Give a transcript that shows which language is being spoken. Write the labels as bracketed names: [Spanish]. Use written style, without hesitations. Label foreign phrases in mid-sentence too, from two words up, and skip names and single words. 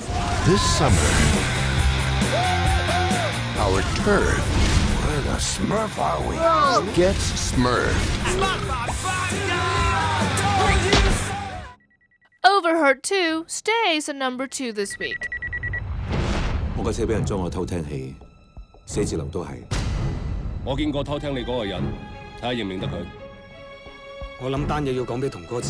[English] This summer, our turf Where the Smurf are we? gets smurfed. Overheard 2 stays at number 2 this week. [Cantonese] 我架車俾人裝咗偷聽器，寫字樓都係。我見過偷聽你嗰個人，睇下認唔認得佢。我諗單嘢要講俾童哥知。